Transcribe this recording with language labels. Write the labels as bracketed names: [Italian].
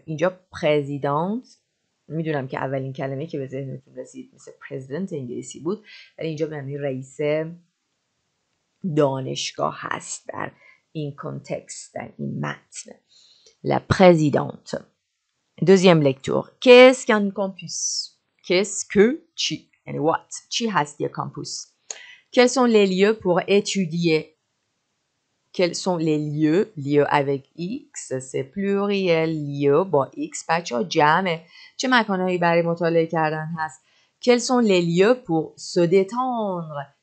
[Persian] اینجا présidente، میدونم که اولین کلمه که به ذهنتون رسید مثل president انگلیسی بود، ولی اینجا معنی رئیس دانشگاه هست در این کنتکست، در این متن. [French] La présidente. Deuxième lecture. Qu'est-ce qu'un campus? Qu'est-ce que chi? [English] And what? [Persian] Chi هست یک campus. [French] Quels sont les lieux pour étudier? Quels sont les lieux? Lieux avec X, c'est pluriel. [Persian] lieux با X بچه ها جمعه. چه مکانهایی برای مطالعه کردن هست؟ [French] Quels sont les lieux pour se détendre?